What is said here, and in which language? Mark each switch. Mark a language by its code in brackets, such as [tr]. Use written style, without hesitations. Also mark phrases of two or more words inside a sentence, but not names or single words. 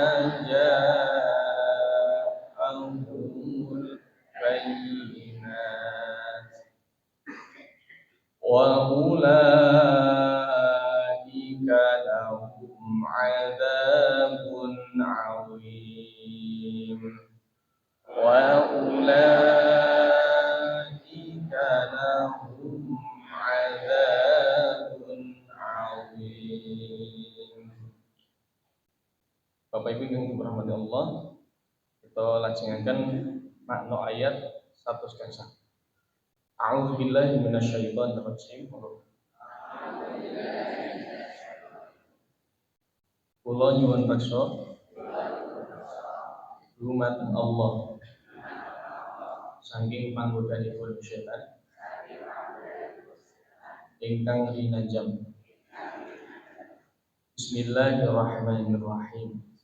[ar] جاءهم البينات وأولئك لهم عذاب عظيم وأولئك لهم عذاب عظيم. [id] Bapak Ibu yang dirahmati Allah, [jv] kita lajengaken makna ayat 100 gangsal. [ar] أعوذ بالله من الشيطان الرجيم. [jv] kula nyuwun reksa dumateng Allah saking panggodhanipun setan ingkang rinajam. [ar] بسم الله الرحمن الرحيم.